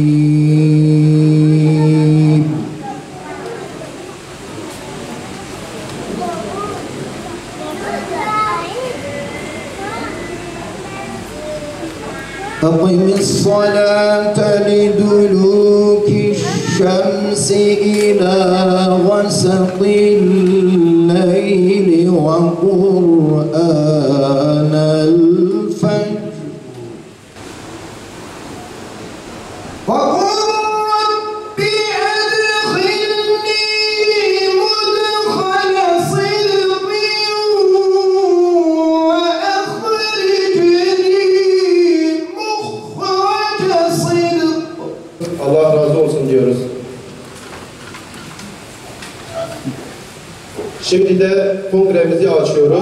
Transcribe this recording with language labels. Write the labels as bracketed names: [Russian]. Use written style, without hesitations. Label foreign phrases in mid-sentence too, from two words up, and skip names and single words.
[Arabic] أقم الصلاة لدلوك الشمس إلى غسق الليل وقرآن الفجر وقل رب أدخلني مدخل صدق [Turkish] Allah razı olsun diyoruz. Şimdi de kongremizi açıyoruz.